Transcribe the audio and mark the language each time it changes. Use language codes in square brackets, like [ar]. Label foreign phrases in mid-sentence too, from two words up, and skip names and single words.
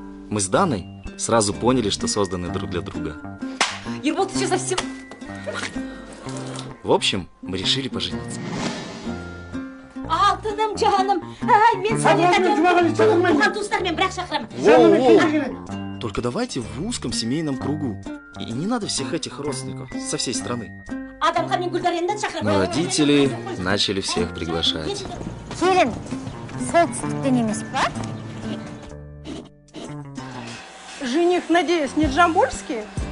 [ru] Мы с Даной сразу поняли, что созданы друг для друга. Ербол, ты что, совсем... В общем, мы решили пожениться. [kk] Алтыным, жаным. Ай, мен сәне туған туыстармен бірақ шақырамын. [ru] Только давайте в узком семейном кругу. И не надо всех этих родственников со всей страны. Но родители начали всех приглашать. [kk] Келін, солтүстіктен емес па? [ru] Жених, надеюсь, не Джамбульский?